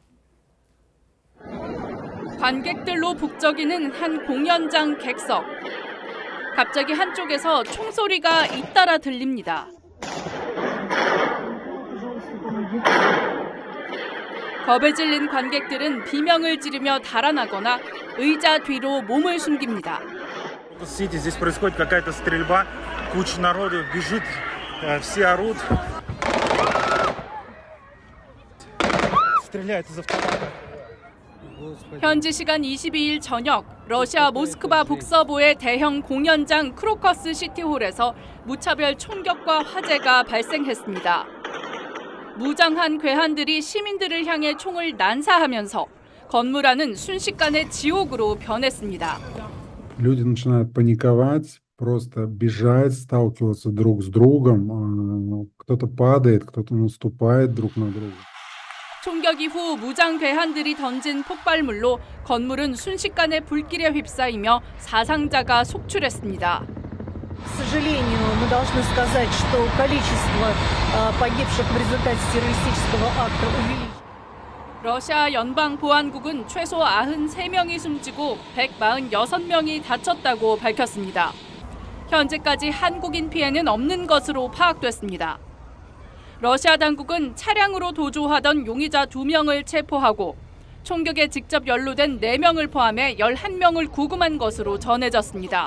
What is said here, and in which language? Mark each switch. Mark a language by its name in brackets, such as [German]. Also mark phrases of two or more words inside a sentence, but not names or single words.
[Korean] 관객들로 북적이는 한 공연장 객석. 갑자기 한쪽에서 총소리가 잇따라 들립니다. 겁에 질린 관객들은 비명을 지르며 달아나거나 의자 뒤로 몸을 숨깁니다. [Russian] Здесь происходит какая-то стрельба, куча народу бежит, все орут. Стреляют из автомата. [Korean] 현지 시간 22일 저녁 러시아 모스크바 북서부의 대형 공연장 크로커스 시티홀에서 무차별 총격과 화재가 발생했습니다. 무장한 괴한들이 시민들을 향해 총을 난사하면서 건물 안은 순식간에 지옥으로 변했습니다. [Russian] Люди начинают паниковать, просто бежать, сталкиваться друг с другом. Кто-то падает, кто-то наступает друг на друга. [Korean] 총격 이후 무장 괴한들이 던진 폭발물로 건물은 순식간에 불길에 휩싸이며 사상자가 속출했습니다. [Russian] К сожалению, мы должны сказать, что количество погибших в результате террористического акта увеличилось. [Korean] 러시아 연방보안국은 최소 93명이 숨지고 146명이 다쳤다고 밝혔습니다. 현재까지 한국인 피해는 없는 것으로 파악됐습니다. 러시아 당국은 차량으로 도주하던 용의자 2명을 체포하고 총격에 직접 연루된 4명을 포함해 11명을 구금한 것으로 전해졌습니다.